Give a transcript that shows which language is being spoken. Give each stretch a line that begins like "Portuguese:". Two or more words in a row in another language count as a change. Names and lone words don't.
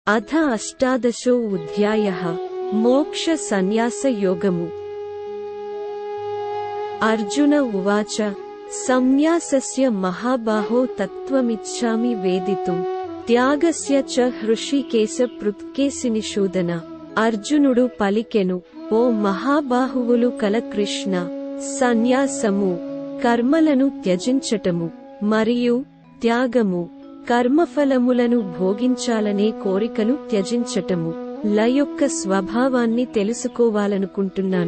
Telugu: అథ 18 మోక్ష సంన్యాస యోగము।
Sanskrit: अर्जुन उवाच संन्यासस्य महाबाहो तत्त्वमिच्छामि वेदितुं त्यागस्य च हृषीकेश पृथ्केशिनिषूदन।
Telugu: అర్జునుడు పలికెను, ఓ మహాబాహువులు కల కృష్ణ, సన్యాసము కర్మలను త్యజించటము మరియు త్యాగము కర్మఫలములను భోగించాలనే కోరికను త్యజించటము ల యొక్క స్వభావాన్ని తెలుసుకోవాలనుకుంటున్నాను.